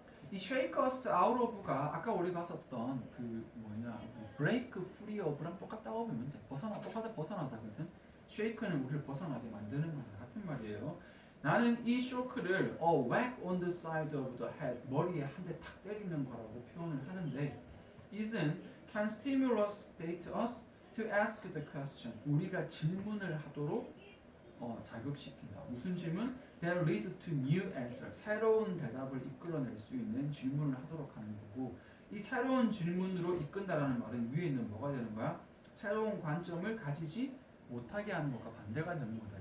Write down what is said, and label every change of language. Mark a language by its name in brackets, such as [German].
[Korean] 이 [English] shake us out of [Korean] 가 아까 우리 봤었던 [English] break free of [Korean] 랑 똑같다고 보면 돼. 똑같아 벗어나다거든. shake는 우리를 벗어나게 만드는 거랑 같은 말이에요. 나는 이 쇼크를 [English] whack on the side of the head, [Korean] 머리에 한 대 탁 때리는 거라고 표현을 하는데 [English] isn't can stimulate us to ask the question. [Korean] 우리가 질문을 하도록 자극시킨다. 무슨 질문? [English] That lead to new answer. [Korean] 새로운 대답을 이끌어낼 수 있는 질문을 하도록 하는 거고, 이 새로운 질문으로 이끈다라는 말은 위에 있는 뭐가 되는 거야? 새로운 관점을 가지지 못하게 하는 것과 반대가 되는 거다.